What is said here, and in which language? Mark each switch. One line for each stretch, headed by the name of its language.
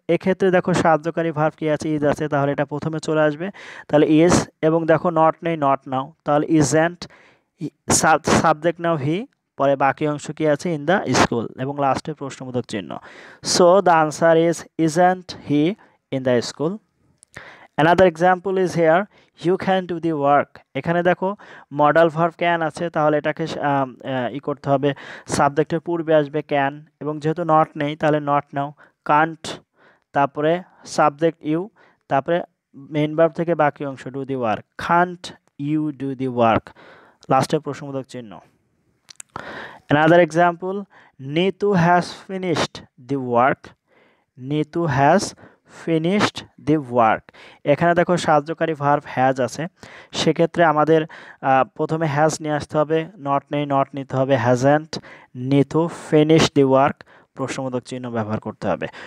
Bangla: এক্ষেত্রে দেখো সাহায্যকারী ভার্ব কি আছে, ইজ আছে, তাহলে এটা প্রথমে চলে আসবে, তাহলে ইজ। এবং দেখো নট নেই, নট নাও, তাহলে ইজেন্ট, সাবজেক্ট নাও হি, পরে বাকি অংশ কি আছে,
English: in the school,
Bangla: এবং লাস্টে প্রশ্নবোধক চিহ্ন।
English: So the answer is isn't he in the school. Another example is here, you can do the work.
Bangla: এখানে দেখো মডাল ভার্ব ক্যান আছে, তাহলে এটাকে করতে হবে, সাবজেক্টের পূর্বে আসবে ক্যান, এবং যেহেতু নট নেই তাহলে নট নাও, কান্ট, তারপরে সাবজেক্ট ইউ, তারপরে মেইন ভার্ব থেকে বাকি অংশ do the work,
English: can't you do the work,
Bangla: লাস্টে প্রশ্নবোধক চিহ্ন।
English: Another example, Neetu has finished the work. Neetu has finished the work.
Bangla: এখানে দেখো সাহায্যকারী ভার্ব হ্যাজ আছে, সেক্ষেত্রে আমাদের প্রথমে হ্যাজ নিয়ে আসতে হবে, নট নেই, নট নিতে হবে,
English: hasn't Neetu finish the work,
Bangla: প্রশ্নবোধক চিহ্ন ব্যবহার করতে হবে।